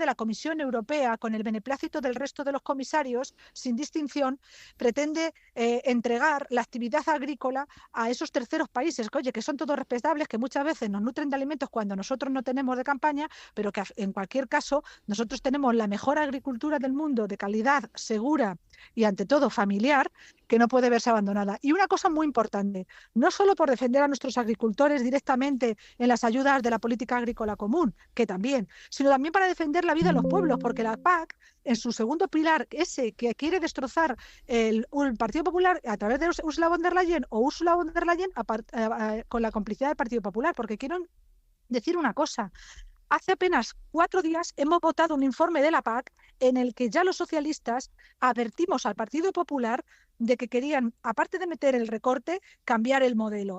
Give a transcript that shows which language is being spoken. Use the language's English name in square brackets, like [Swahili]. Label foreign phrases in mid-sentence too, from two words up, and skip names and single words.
[Spanish] la Comisión Europea, con el beneplácito del resto de los comisarios, sin distinción, pretende entregar la actividad agrícola a esos terceros países, que, oye, que son todos respetables, que muchas veces nos nutren de alimentos cuando nosotros no tenemos de campaña, pero que en cualquier caso nosotros tenemos la mejor agricultura del mundo, de calidad, segura y ante todo familiar, que no puede verse abandonada. Y una cosa muy importante, no solo por defender a nuestros agricultores directamente en las ayudas de la política agrícola común, que también, sino también para defender la vida de los pueblos, porque la PAC, en su segundo pilar, ese que quiere destrozar el Partido Popular a través de Ursula von der Leyen, o Ursula von der Leyen con la complicidad del Partido Popular, porque quiero decir una cosa. Hace apenas 4 días hemos votado un informe de la PAC en el que ya los socialistas advertimos al Partido Popular de que querían, aparte de meter el recorte, cambiar el modelo.